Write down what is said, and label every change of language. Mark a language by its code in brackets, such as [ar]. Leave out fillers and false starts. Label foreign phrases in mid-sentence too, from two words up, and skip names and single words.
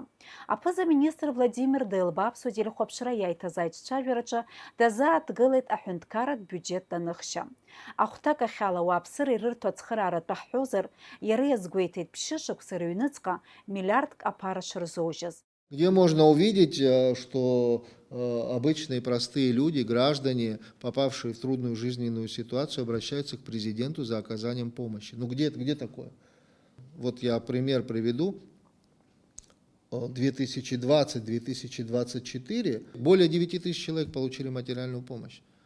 [ab] Аԥыза-министр Владимир Делба аԥсуа телехәаԥшра иаиҭаз аиҿцәажәараҿы дазааҭгылеит аҳәынҭқарратә биуџьет даныхшьа. Ахәҭак ахьала ауааԥсыра ирырҭо ацхырааратәы ҳҳәозар, иара иазгәеиҭеит ԥшьышықәса рыҩныҵҟа миллиардк аԥара шырзоужьыз. [ru] Где можно увидеть, что обычные простые люди, граждане, попавшие в трудную жизненную ситуацию, обращаются к президенту за оказанием помощи. Ну где такое? Вот я пример приведу. 2020-2024 более 9 тысяч человек получили материальную помощь.